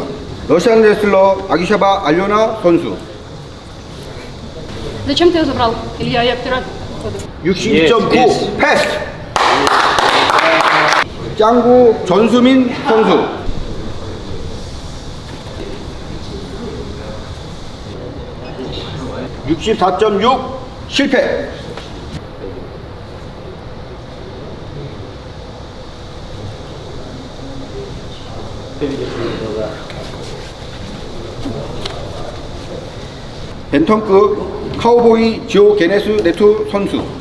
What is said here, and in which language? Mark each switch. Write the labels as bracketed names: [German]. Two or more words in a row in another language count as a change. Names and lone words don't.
[Korean] 러시안 레슬러 아기샤바 알료나 선수. [Russian] Зачем ты ее забрал? Илья, я вчера... [Korean] 62.9 패스. 짱구 전수민 선수. 64.6 실패. 벤턴급 카우보이 지오게네스 네트 선수.